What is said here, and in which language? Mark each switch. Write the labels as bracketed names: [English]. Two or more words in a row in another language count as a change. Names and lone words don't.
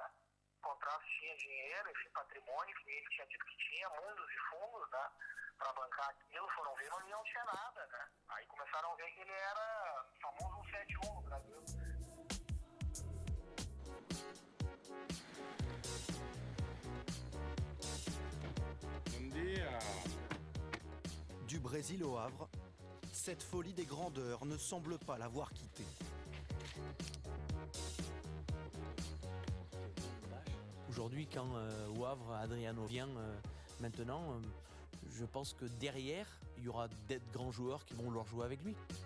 [Portuguese] O contrato tinha dinheiro, enfim, patrimônio, que ele tinha dito que tinha, mundos e fundos, né? Para bancar aquilo, foram ver, mas ele não tinha nada, né? Aí começaram a ver que ele era famoso 171 no Brasil. Bom dia. [French] Du Brésil au Havre, cette folie des grandeurs ne semble pas l'avoir quitté. Aujourd'hui, quand au Havre, Adriano vient maintenant, je pense que derrière, il y aura des grands joueurs qui vont leur jouer avec lui.